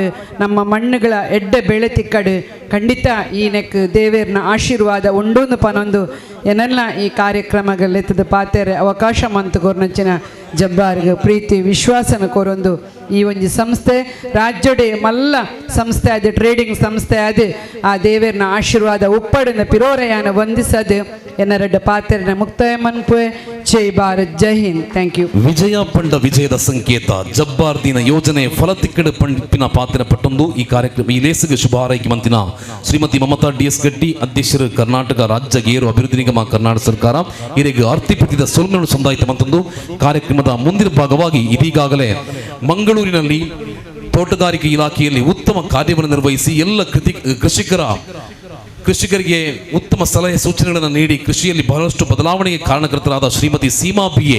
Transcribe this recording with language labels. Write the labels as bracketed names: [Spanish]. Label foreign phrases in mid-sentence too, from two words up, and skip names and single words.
[Tulu] ನಮ್ಮ ಮಣ್ಣುಗಳ ಎಡ್ಡೆ ಬೆಳೆ ತಿಕ್ಕಡು ಖಂಡಿತ ಈ ನೆಕ್ ದೇವೇರ್ನ ಆಶೀರ್ವಾದ ಉಂಡೊಂದು ಪನೊಂದು ಏನೆಲ್ಲ ಈ ಕಾರ್ಯಕ್ರಮಗಳೆತ್ತದ ಪಾತೆರೆ ಅವಕಾಶ ಮಂತು ಕೊರ್ನಂಚಿನ ಜಬ್ಬಾರ್ಗೆ ಪ್ರೀತಿ ವಿಶ್ವಾಸನ ಕೊರೊಂದು ಈ ಒಂಜಿ ಸಂಸ್ಥೆ ರಾಜ್ಯಡೆ ಮಲ್ಲ ಸಂಸ್ಥೆ ಅದು ಟ್ರೇಡಿಂಗ್ ಸಂಸ್ಥೆ ಅದು ಆ ದೇವೇರ್ನ ಆಶೀರ್ವಾದ ಉಪ್ಪಡಿನ ಪಿರೋರಯಾನ ವಂದಿಸದು ಎನ್ನರಡ್ಡ ಪಾತೆರನ ಮುಕ್ತಾಯ ಮನ್ಪುವೆ [Hindi] जय भारत जय हिंद [English] thank you [Tulu] ವಿಜಯ ಪಂಡ ವಿಜಯದ ಸಂಕೇತ ಜಬ್ಬಾರ್ ದಿನ ಯೋಜನೆ ಫಲತಿಕ್ಕಡು ಪಂಪಿನ ಪಾತ್ರ ಪಟ್ಟೊಂದು ಈ ಕಾರ್ಯಕ್ರಮ ಈ ಲೇಸಿಗೆ ಶುಭ ಹಾರೈಕೆ ಮಂತಿನ ಶ್ರೀಮತಿ ಮಮತಾ ಡಿ.ಎಸ್. [Kannada] ಗಟ್ಟಿ ಅಧ್ಯಕ್ಷರು ಕರ್ನಾಟಕ ರಾಜ್ಯ ಗೇರು ಅಭಿವೃದ್ಧಿ ನಿಗಮ ಕರ್ನಾಟಕ ಸರ್ಕಾರ [Tulu] ಹಿರಿಯ ಆರ್ತಿಪತಿದ ಸೊಲ್ಮೆನು ಸಂದಾಯಿತ ಮಂತೊಂದು [Kannada] ಕಾರ್ಯಕ್ರಮದ ಮುಂದಿನ ಭಾಗವಾಗಿ ಇದೀಗಾಗಲೇ ಮಂಗಳೂರಿನಲ್ಲಿ ತೋಟಗಾರಿಕೆ ಇಲಾಖೆಯಲ್ಲಿ ಉತ್ತಮ ಕಾರ್ಯವನ್ನು ನಿರ್ವಹಿಸಿ ಎಲ್ಲ ಕೃಷಿಕರಿಗೆ ಉತ್ತಮ ಸಲಹೆ ಸೂಚನೆಗಳನ್ನು ನೀಡಿ ಕೃಷಿಯಲ್ಲಿ ಬಹಳಷ್ಟು ಬದಲಾವಣೆಗೆ ಕಾರಣಕರ್ತರಾದ ಶ್ರೀಮತಿ ಸೀಮಾ ಬಿ.ಎ.